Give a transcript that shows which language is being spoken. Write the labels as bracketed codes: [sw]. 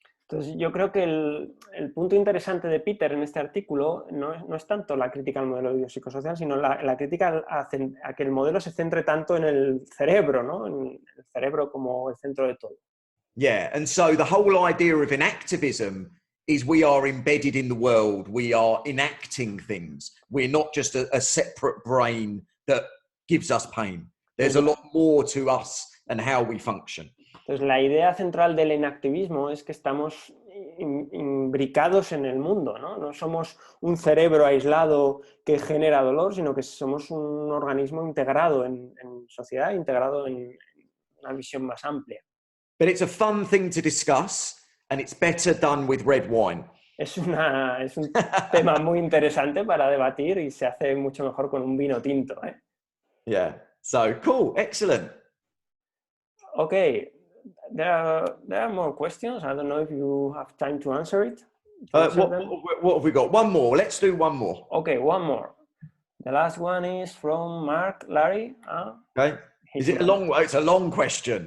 [es] Entonces, yo creo que el punto interesante de Peter en este artículo no es tanto la crítica al modelo biopsicosocial, sino la crítica a que el modelo se centre tanto en el cerebro, ¿no? En el cerebro como el centro de todo. [en] Yeah, and so the whole idea of inactivism is we are embedded in the world, we are enacting things. We're not just a separate brain that gives us pain. There's a lot more to us and how we function. [es] Entonces, la idea central del inactivismo es que estamos imbricados en el mundo, ¿no? No somos un cerebro aislado que genera dolor, sino que somos un organismo integrado en sociedad, integrado en una visión más amplia. [en] But it's a fun thing to discuss, and it's better done with red wine. [es] Es un tema muy interesante para debatir y se hace mucho mejor con un vino tinto, ¿eh? [en] Yeah, so cool, excellent. Okay. There are more questions. I don't know if you have time to answer it. What have we got? One more. Let's do one more. Okay, one more. The last one is from Mark Larry. Okay. Is it a long? It's a long question.